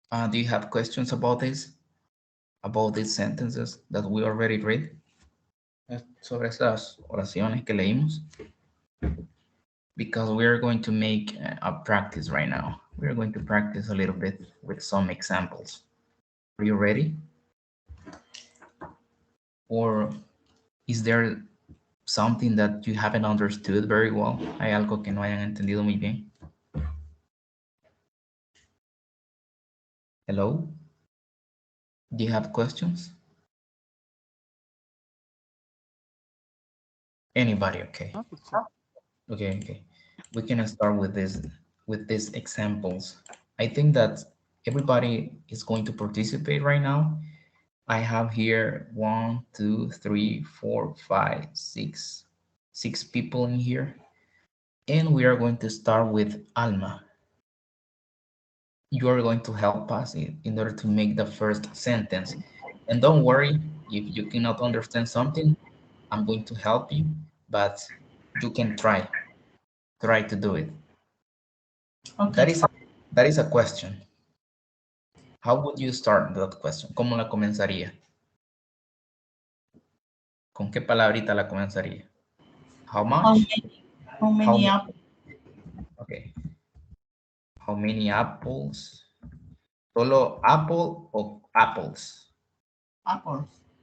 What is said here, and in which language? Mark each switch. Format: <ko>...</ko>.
<en>Do you have questions about this? About these sentences that we already read?</en> <es>Sobre estas oraciones que leímos?</es> <en>Because we are going to make a practice right now. We are going to practice a little bit with some examples. Are you ready? Or is there something that you haven't understood very well? ¿Hay algo que no hayan entendido muy bien? Hello? Do you have questions? Anybody? Okay. Okay. We can start with these examples. I think that everybody is going to participate right now, I have here 1, 2, 3, 4, 5, 6, 6 people in here. And we are going to start with Alma. You are going to help us in order to make the first sentence. And don't worry, if you cannot understand something, I'm going to help you, but you can try to do it. Okay. That is a question. How would you start that question?</en> <es>¿Cómo la comenzaría? ¿Con qué palabrita la comenzaría?</es> <en>How much? How many apples? Okay. How many apples?</en> <es>¿Solo apple o apples?</es> <en>Apples.</en>